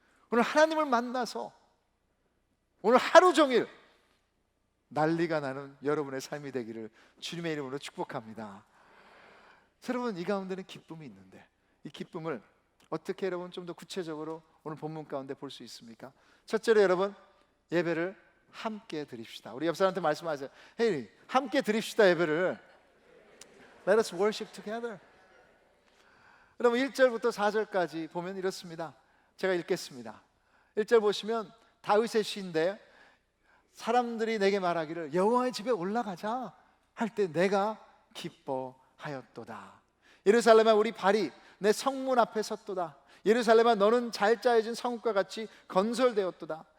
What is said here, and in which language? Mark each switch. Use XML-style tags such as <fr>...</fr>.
<ko>오늘 하나님을 만나서 오늘 하루 종일 난리가 나는 여러분의 삶이 되기를 주님의 이름으로 축복합니다. 여러분, 이 가운데는 기쁨이 있는데, 이 기쁨을 어떻게 여러분 좀 더 구체적으로 오늘 본문 가운데 볼 수 있습니까? 첫째로 여러분, 예배를 함께 드립시다. 우리 옆 사람한테 말씀하세요. Hey, 함께 드립시다. 예배를</ko> <en>Let us worship together.</en> <ko>여러분 1절부터 4절까지 보면 이렇습니다. 제가 읽겠습니다. 1절 보시면 다윗의 시인데, 사람들이 내게 말하기를 여호와의 집에 올라가자 할 때 내가 기뻐하였도다. 예루살렘아, 우리 발이 내 성문 앞에 섰도다. 예루살렘아, 너는 잘 짜여진 성읍과 같이 건설되었도다.</ko>